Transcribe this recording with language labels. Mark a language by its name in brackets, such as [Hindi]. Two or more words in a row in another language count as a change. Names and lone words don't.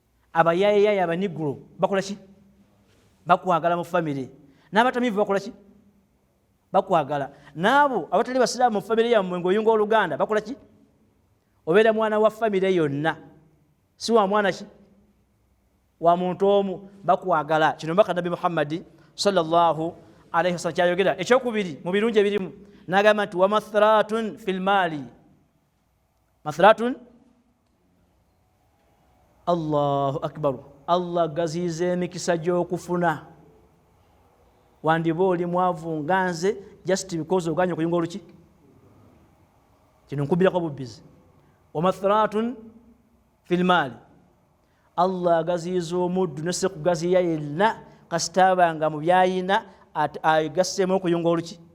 [Ganda] abayayeyaye abaniguro bakola ki bakwagala mu family n'abatamivu bakola ki bakwagala naabo abatali basiraamu mu family yammwe ng'oyunga oluganda bakola ki obeera mwana wa family yonna si wa mwana ki wa muntu omu bakwagala kino mbaka nabi Muhammad [Arabic] صلى الله عليه وسلم [Ganda] kyayogera ekyokubiri mu birungi ebirimu n'agamba nti [Arabic] ومثراة في المال مثراة الله أكبر [Ganda] Allah gazize emikisa gy'okufuna wandiba oli mwavu nganze [English] just because [Ganda] oganye okuyunga oluki kino nkubirako bubbizi [Arabic] ومثراة في المال [Ganda] Allah gazize omuddu nese kugaziya yenna kasitaba mu byayina agassemu okuyunga oluki